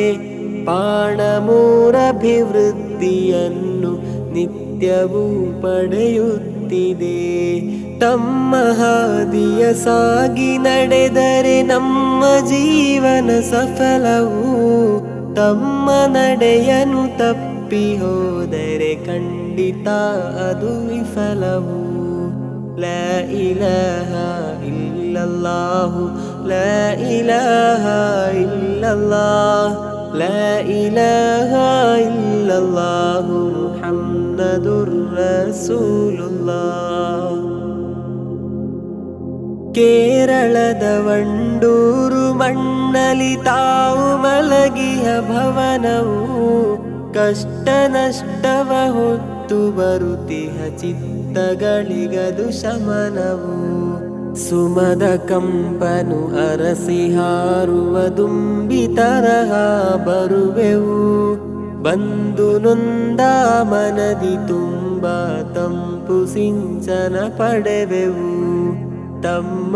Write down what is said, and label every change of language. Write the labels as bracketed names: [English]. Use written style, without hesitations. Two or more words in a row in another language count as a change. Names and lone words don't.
[Kannada] ಪಾಣಮೂರಭಿವೃದ್ಧಿಯನ್ನು ನಿತ್ಯವೂ ಪಡೆಯುತ್ತಿದೆ ತಮ್ಮ ಹಾದಿಯ ಸಾಗಿ ನಡೆದರೆ ನಮ್ಮ ಜೀವನ ಸಫಲವು ತಮ್ಮ ನಡೆಯನು ತಪ್ಪಿ ಹೋದರೆ ಖಂಡಿತ ಅದು ವಿಫಲವು [Arabic] لا إله إلا الله لا إله إلا الله لا إله إلا الله محمد رسول الله [Kannada] ಕೇರಳದ ವಂಡೂರು ಮಣ್ಣಲಿ ತಾವು ಮಲಗಿಯ ಭವನವು ಕಷ್ಟ ನಷ್ಟವ ಹೊತ್ತು ಬರುತ್ತಿಹ ಚಿತ್ತಗಳಿಗದು ಶಮನವು ಸುಮದ ಕಂಪನು ಅರಸಿ ಹಾರುವ ದುಂಬಿ ತರಹ ಬರುವೆವು ಬಂದು ನೊಂದ ಮನದಿ ತುಂಬ ತಂಪು ಸಿಂಚನ ಪಡೆವೆವು ತಮ್ಮ